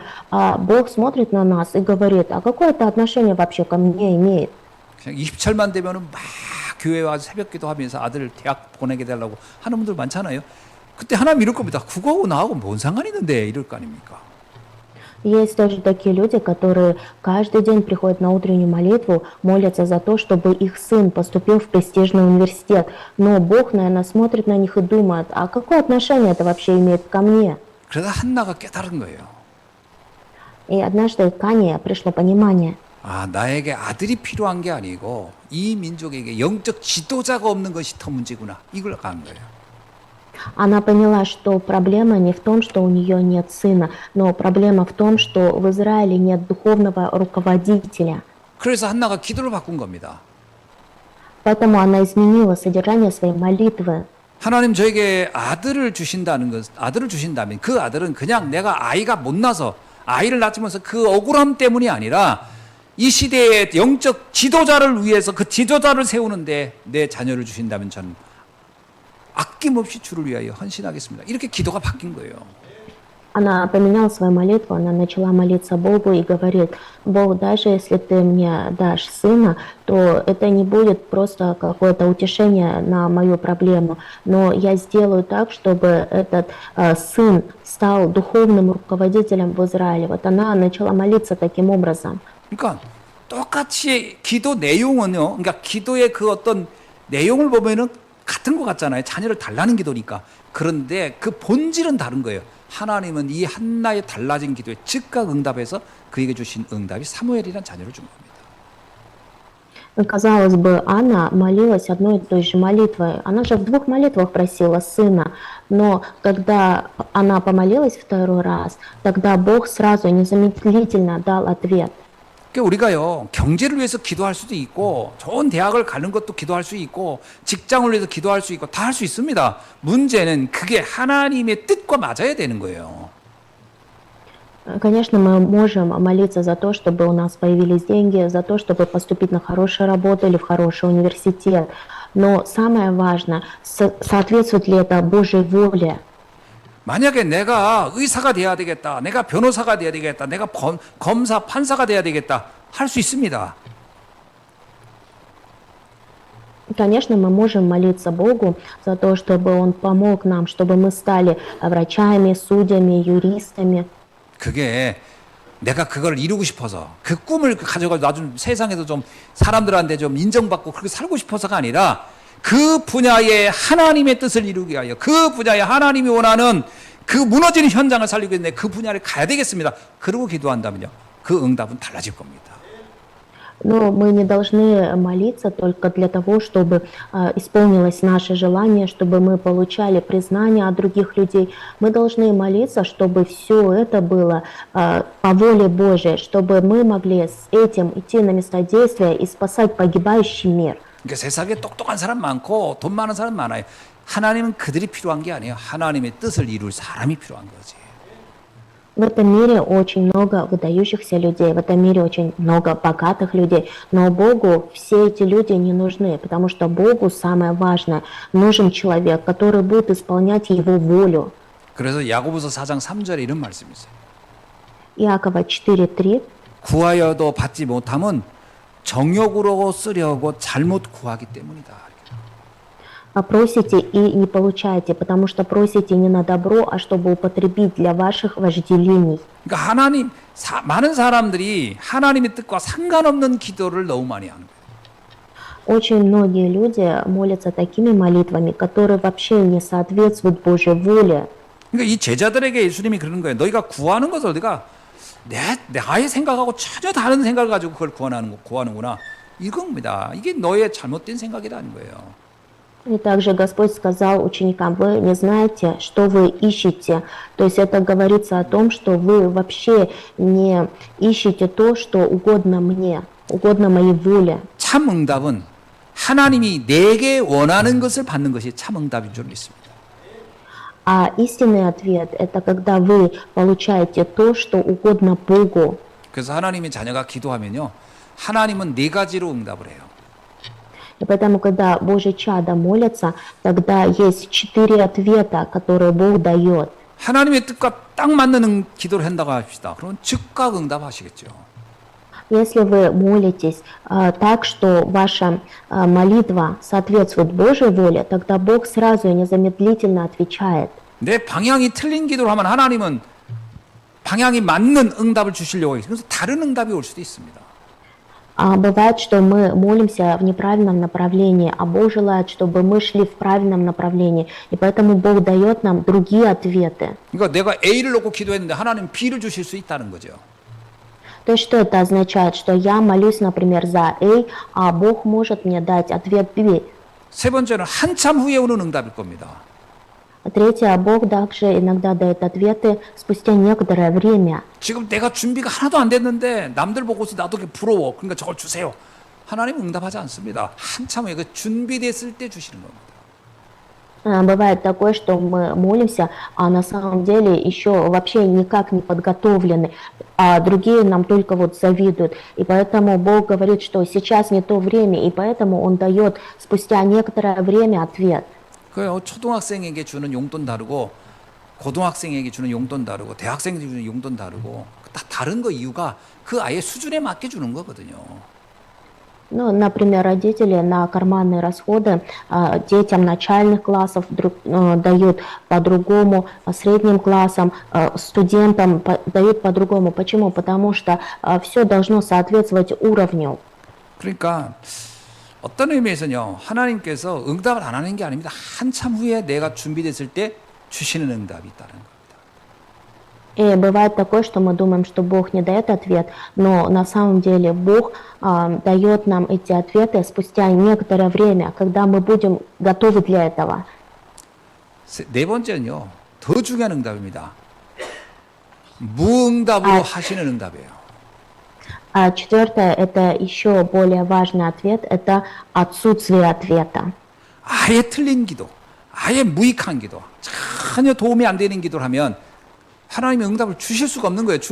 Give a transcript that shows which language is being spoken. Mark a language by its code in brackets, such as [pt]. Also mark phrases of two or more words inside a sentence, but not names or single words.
[ru] А Бог смотрит на нас и говорит, а какое это отношение вообще ко мне имеет? [ko] 그냥 20철만 되면은 막 교회 와서 새벽 기도하면서 아들 대학 보내게 달라고 하는 분들 많잖아요. 그때 하나님 이럴 겁니다. 그거하고 나하고 뭔 상관이 있는데 이럴 거 아닙니까? [ru] Есть тоже такие люди, которые каждый день приходят на утреннюю молитву, молятся за то, чтобы их сын поступил в престижный университет. Но Бог, наверное, смотрит на них и думает, а какое отношение это вообще имеет ко мне? [ko] 그러다 한나가 깨달은 거예요. [ru] И однажды к Ане пришло понимание. [ko] 아, 나에게 아들이 필요한 게 아니고 이 민족에게 영적 지도자가 없는 것이 더 문제구나. 이걸 간 거예요. [ru] Она поняла, что проблема не в том, что у нее нет сына, но проблема в том, что в Израиле нет духовного руководителя. [ko] 그래서 한나가 기도를 바꾼 겁니다. [ru] Поэтому она изменила содержание своей молитвы. [ko] 하나님 저에게 아들을 주신다는 것, 아들을 주신다면 그 아들은 그냥 내가 아이가 못 나서 아이를 낳으면서 그 억울함 때문이 아니라 이 시대의 영적 지도자를 위해서 그 지도자를 세우는데 내 자녀를 주신다면 저는 아낌없이 주를 위하여 헌신하겠습니다. 이렇게 기도가 바뀐 거예요. [ru] Она поменяла свою молитву, она начала молиться Богу и говорит: Бог, даже если ты мне дашь сына, то это не будет просто какое-то утешение на мою проблему, но я сделаю так, чтобы этот сын стал духовным руководителем в Израиле. Вот она начала молиться таким образом. [ko] 그러니까 똑같이 기도 내용은요. 그러니까 기도의 그 어떤 내용을 보면은 같은 것 같잖아요. 자녀를 달라는 기도니까. 그런데 그 본질은 다른 거예요. 하나님은 이 한나의 달라진 기도에 즉각 응답해서 그에게 주신 응답이 사무엘이라는 자녀를 준 겁니다. [ru] Казалось бы, Анна молилась одной и той же молитвой. Она же в двух молитвах просила сына. Но когда она помолилась второй раз, тогда Бог сразу незамедлительно дал ответ. [ko] 그러니까 우리가요, 경제를 위해서 기도할 수도 있고, 좋은 대학을 가는 것도 기도할 수 있고, 직장을 위해서 기도할 수 있고, 다 할 수 있습니다. 문제는 그게 하나님의 뜻과 맞아야 되는 거예요. [ru] Конечно, мы можем молиться за то, чтобы у нас появились деньги, за то, чтобы поступить на хорошую работу или в хороший университет. Но самое важное, соответствует ли это Божьей воле. [ko] 만약에 내가 의사가 돼야 되겠다, 내가 변호사가 돼야 되겠다, 내가 검사, 판사가 돼야 되겠다, 할 수 있습니다. [ru] Конечно, мы можем молиться Богу за то, чтобы Он помог нам, чтобы мы стали врачами, судьями, юристами. [ko] 그게 내가 그걸 이루고 싶어서 그 꿈을 가져가지고 나중 세상에서 좀 사람들한테 좀 인정받고 그렇게 살고 싶어서가 아니라 그 분야의 하나님의 뜻을 이루기 위하여 그 분야의 하나님이 원하는 그 무너지는 현장을 살리기 위해 그 분야를 가야 되겠습니다. 그러고 기도한다면요. 그 응답은 달라질 겁니다. [ru] Но мы не должны молиться только для того, чтобы исполнилось наше желание, чтобы мы получали признание от других людей. Мы должны молиться, чтобы все это было по воле Божией, чтобы мы могли с этим идти на место действия и спасать погибающий мир. [ko] 그러니까 세상에 똑똑한 사람 많고 돈 많은 사람 많아요. 하나님은 그들이 필요한 게 아니에요. 하나님의 뜻을 이룰 사람이 필요한 거지. [ru] В этом мире очень много выдающихся людей, в этом мире очень много богатых людей, но Богу все эти люди не нужны, потому что Богу самое важное, нужен человек, который будет исполнять Его волю. [ko] 그래서 야고보서 4장 3절에 이런 말씀이 있어요. [ru] Иакова 4:3. [ko] 구하여도 받지 못함은 정욕으로 쓰려고 잘못 구하기 때문이다. [ru] Просите и не получаете, потому что просите не на добро, а чтобы употребить для ваших вожделений. [ko] 그러니까 하나님 많은 사람들이 하나님의 뜻과 상관없는 기도를 너무 많이 하는 거예요. Очень многие люди молятся такими молитвами, которые вообще не соответствуют Божьей воле. 그러니까 이 제자들에게 예수님이 그러는 거예요. 너희가 구하는 것을 너희가 나의 생각하고 전혀 다른 생각을 가지고 그걸 구하는구나. 이겁니다. 이게 너의 잘못된 생각이라는 거예요. [ru] И также Господь сказал ученикам: вы не знаете, что вы ищете. То есть это говорится о том, что вы вообще не ищете то, что угодно мне, угодно моей воле. [ko] 참 응답은 하나님이 내게 원하는 것을 받는 것이 참 응답인 줄 믿습니다. [ru] А истинный ответ – это когда вы получаете то, что угодно Богу. [ko] 그래서 하나님의 자녀가 기도하면요, 하나님은 네 가지로 응답을 해요. [ru] И поэтому, когда Божьи чада молятся, тогда есть 4 ответа, которые Бог дает. [ko] 하나님의 뜻과 딱 맞는 기도를 한다고 합시다. 그러면 즉각 응답하시겠죠. [ru] Если вы молитесь так, что ваша молитва соответствует Божьей воле, тогда Бог сразу и незамедлительно отвечает. [ko] 내 방향이 틀린 기도를 하면 하나님은 방향이 맞는 응답을 주시려고 해요. 그래서 다른 응답이 올 수도 있습니다. [ru] А бывает, что мы молимся в неправильном направлении, а Бог желает, чтобы мы шли в правильном направлении. И поэтому Бог дает нам другие ответы. [ko] 그러니까 내가 A를 놓고 기도했는데 하나님 B를 주실 수 있다는 거죠. [ru] То есть что это означает? Что я молюсь, например, за A, а Бог может мне дать ответ B. [ko] 세 번째는 한참 후에 오는 응답일 겁니다. [ru] Третье, Бог также иногда дает ответы спустя некоторое время. [ko] 지금 내가 준비가 하나도 안 됐는데 남들 보고서 나도 부러워. 그러니까 저걸 주세요. 하나님은 응답하지 않습니다. 한참 후에 그 준비됐을 때 주시는 겁니다. [ru] Бывает такое, что мы молимся, а на самом деле еще вообще никак не подготовлены, а другие нам только вот завидуют. И поэтому Бог говорит, что сейчас не то время, и поэтому Он дает спустя некоторое время ответ. [ko] 그래요. 초등학생에게 주는 용돈 다르고 고등학생에게 주는 용돈 다르고 대학생에게 주는 용돈 다르고 다 다른 거 이유가 그 아이의 수준에 맞게 주는 거거든요. [ru] Ну, например, родители на карманные расходы детям начальных классов дают по-другому, средним классам, студентам дают по-другому. Почему? Потому что все должно соответствовать уровню. [ko] 그러니까 어떤 의미에서는요. 하나님께서 응답을 안 하는 게 아닙니다. 한참 후에 내가 준비됐을 때 주시는 응답이 있다는 겁니다. [ru] И бывает такое, что мы думаем, что Бог не дает ответ, но на самом деле Бог дает нам эти ответы спустя некоторое время, когда мы будем готовы для этого. [ko] 네 번째는요. 더 중요한 응답입니다. 무응답으로 하시는 응답이에요. [ru] А четвертое, это еще более важный ответ, это отсутствие ответа. [ko] 아예 틀린 기도, 아예 무익한 기도, 전혀 도움이 안 되는 기도를 하면 하나님이 응답을 주실 수가 없는 거예요.